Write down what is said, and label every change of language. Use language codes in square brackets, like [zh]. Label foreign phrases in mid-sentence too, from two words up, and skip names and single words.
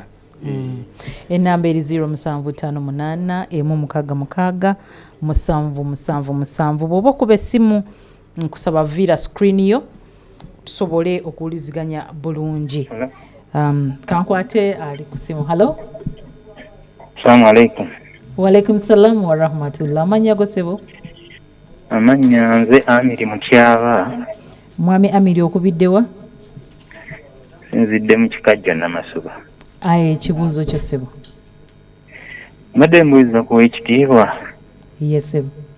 [lg] ennamba eri 0758 166 777 bw'oba okuba essimu nkusaba viira screen yo tusobole okuwuliziganya bulungi kankwate ali ku simu halo [ar] السلام عليكم وعليكم السلام ورحمة الله. [lg] Amanya go sebo? Amanya nze Amiri Mukyaba. Mwami Amiri okubiddewa? Nzidde mu Kikajja Namasuba. Aye kibuuzo kyo sebo. Mbadde mbuuza ku ekitiibwa. Yes sebo.